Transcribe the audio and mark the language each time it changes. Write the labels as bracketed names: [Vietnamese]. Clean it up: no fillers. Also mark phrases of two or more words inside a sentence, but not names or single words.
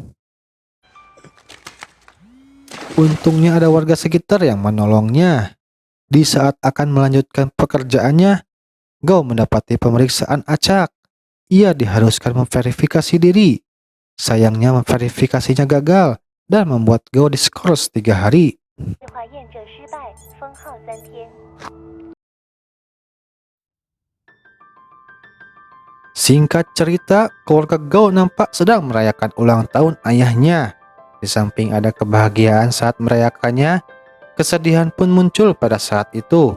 [Indonesian] Untungnya ada warga sekitar yang menolongnya. Di saat akan melanjutkan pekerjaannya, Gao mendapati pemeriksaan acak. Ia diharuskan memverifikasi diri. Sayangnya memverifikasinya gagal dan membuat Gao diskors 3 hari. [Chinese] 计划验证失败，封号3天。 [Indonesian] Singkat cerita, keluarga Gao nampak sedang merayakan ulang tahun ayahnya. Di samping ada kebahagiaan saat merayakannya, kesedihan pun muncul pada saat itu.